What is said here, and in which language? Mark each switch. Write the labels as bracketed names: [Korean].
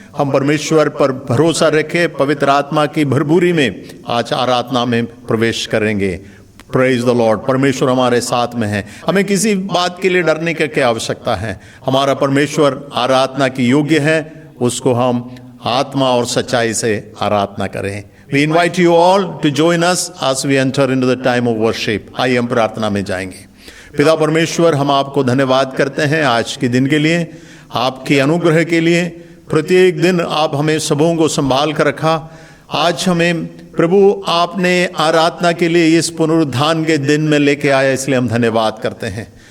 [Hindi] हम परमेश्वर पर भरोसा रखें, पवित्र आत्मा की भरपूरी में आज आराधना में प्रवेश करेंगे। [English] Praise the lord. [Hindi] परमेश्वर हमारे साथ में है, हमें किसी बात के लिए डरने की क्या आवश्यकता है। हमारा परमेश्वर आराधना की योग्य है, उसको हम आत्मा और सच्चाई से आराधना करें। [English] We invite you all to join us as we enter into the time of worship. [Hindi] आइए हम प्रार्थना में जाएंगे। पिता परमेश्वर, हम आपको धन्यवाद करते हैं आज के दिन के लिए, आपके अनुग्रह के लिए। प्रत्येक दिन आप हमें सबों को संभाल कर रखा। आज हमें प्रभु आपने आराधना के लिए इस पुनरुत्थान के दिन में लेके आया, इसलिए हम धन्यवाद करते हैं।